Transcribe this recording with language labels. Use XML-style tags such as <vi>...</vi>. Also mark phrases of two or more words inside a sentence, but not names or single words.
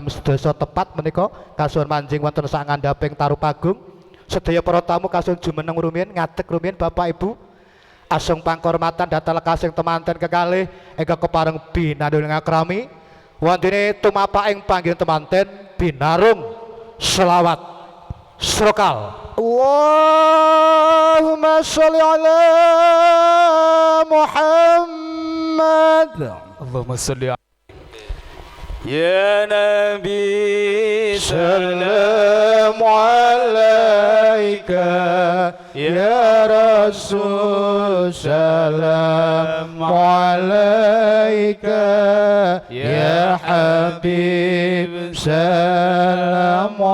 <jv>12 tepat menika kasuhun manjing wonten sak ngandhaping Tarupagung sedaya para tamu kasun jumeneng rumiyin ngadeg rumiyin Bapak Ibu asung pangkormatan dhateng lekasing temanten kekalih ingkang kepareng binanduning akrami wondene tumapaking panggihan temanten binarung selawat srokal</jv> <ar>اللهم صل على محمد اللهم صل على يا نبي سلام عليك يا رسول سلام عليك يا حبيب سلام</ar>